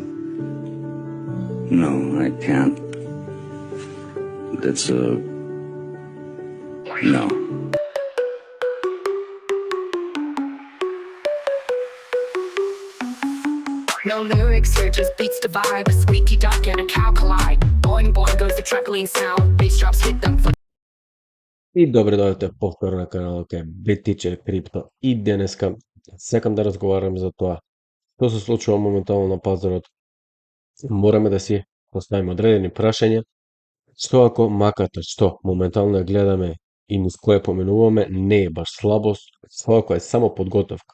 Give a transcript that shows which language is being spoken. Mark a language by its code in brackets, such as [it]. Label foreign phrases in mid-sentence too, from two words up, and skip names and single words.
[en] No, I can't. That's a no. No lyrics here, just beats the vibe. A squeaky duck and a cow collide. Boing boing goes the truckling sound. Bass drops hit them for. [mk] И добре дојдовте повторно на каналот Bit Teacher Crypto. И денеска сакам да разговарам за тоа што се случува моментално на пазарот. Мораме да си поставиме одредени прашања. Што ако маката што моментално ја гледаме и низ кое поменуваме не е баш слабост, што ако е само подготовка.